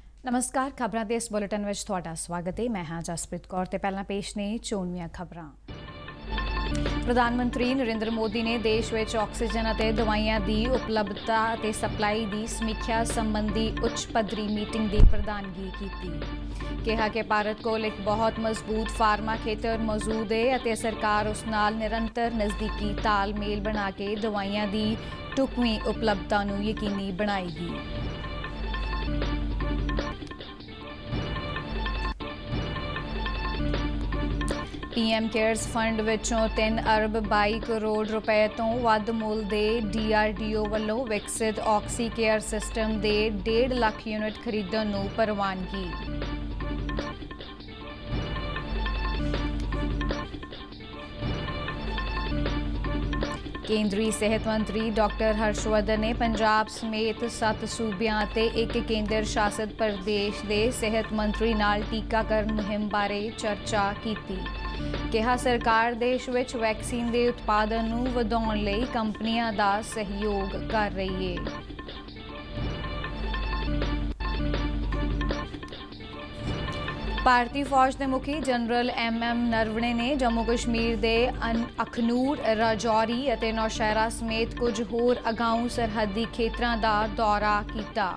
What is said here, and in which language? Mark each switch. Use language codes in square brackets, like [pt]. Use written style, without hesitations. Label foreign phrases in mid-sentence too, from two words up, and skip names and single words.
[pa] ਨਮਸਕਾਰ, ਖ਼ਬਰਾਂ ਦੇ ਇਸ ਬੁਲੇਟਿਨ ਵਿੱਚ ਤੁਹਾਡਾ ਸਵਾਗਤ ਹੈ। ਮੈਂ ਹਾਂ ਜਸਪ੍ਰੀਤ ਕੌਰ ਤੇ ਪਹਿਲਾਂ ਪੇਸ਼ ਨੇ ਚੋਣਵੀਆਂ ਖ਼ਬਰਾਂ। ਪ੍ਰਧਾਨ ਮੰਤਰੀ ਨਰਿੰਦਰ ਮੋਦੀ ਨੇ ਦੇਸ਼ ਵਿੱਚ ਆਕਸੀਜਨ ਅਤੇ ਦਵਾਈਆਂ ਦੀ ਉਪਲਬਧਤਾ ਅਤੇ ਸਪਲਾਈ ਦੀ ਸਮੀਖਿਆ ਸੰਬੰਧੀ ਉੱਚ ਪੱਧਰੀ ਮੀਟਿੰਗ ਦੀ ਪ੍ਰਧਾਨਗੀ ਕੀਤੀ। ਕਿਹਾ ਕਿ ਭਾਰਤ ਕੋਲ ਇੱਕ ਬਹੁਤ ਮਜ਼ਬੂਤ ਫਾਰਮਾ ਖੇਤਰ ਮੌਜੂਦ ਹੈ ਅਤੇ ਸਰਕਾਰ ਉਸ ਨਾਲ ਨਿਰੰਤਰ ਨਜ਼ਦੀਕੀ ਤਾਲਮੇਲ ਬਣਾ ਕੇ ਦਵਾਈਆਂ ਦੀ ਢੁਕਵੀਂ ਉਪਲਬਧਤਾ ਨੂੰ ਯਕੀਨੀ ਬਣਾਏਗੀ। PM ਕੇਅਰਜ਼ ਫੰਡ ਵਿੱਚੋਂ 3 ਅਰਬ 22 ਕਰੋੜ ਰੁਪਏ ਤੋ ਵੱਧ ਮੁੱਲ ਦੇ DRDO ਵੱਲੋਂ ਵਿਕਸਿਤ ਆਕਸੀ ਕੇਅਰ ਸਿਸਟਮ ਦੇ 1.5 ਲੱਖ ਯੂਨਿਟ ਖਰੀਦਣ ਨੂੰ ਪ੍ਰਵਾਨਗੀ। ਕੇਂਦਰੀ ਸਿਹਤ ਮੰਤਰੀ ਡਾਕਟਰ ਹਰਸ਼ਵਰਧਨ ਨੇ ਪੰਜਾਬ ਸਮੇਤ 7 ਸੂਬਿਆਂ ਤੇ ਇੱਕ ਕੇਂਦਰ ਸ਼ਾਸਿਤ ਪ੍ਰਦੇਸ਼ ਦੇ ਸਿਹਤ ਮੰਤਰੀ ਨਾਲ ਟੀਕਾਕਰਨ ਮੁਹਿੰਮ ਬਾਰੇ ਚਰਚਾ ਕੀਤੀ। ਕਿਹਾ ਸਰਕਾਰ ਦੇਸ਼ ਵਿੱਚ ਵੈਕਸੀਨ ਦੇ ਉਤਪਾਦਨ ਨੂੰ ਵਧਾਉਣ ਲਈ ਕੰਪਨੀਆਂ ਦਾ ਸਹਿਯੋਗ ਕਰ ਰਹੀ ਹੈ। ਭਾਰਤੀ ਫੌਜ ਦੇ ਮੁਖੀ ਜਨਰਲ MM ਨਰਵਣੇ ਨੇ ਜੰਮੂ ਕਸ਼ਮੀਰ ਦੇ ਅਖਨੂਰ, ਰਾਜੌਰੀ ਅਤੇ ਨੌਸ਼ਹਿਰਾ ਸਮੇਤ ਕੁਝ ਹੋਰ ਅਗਾਊਂ ਸਰਹੱਦੀ ਖੇਤਰਾਂ ਦਾ ਦੌਰਾ ਕੀਤਾ।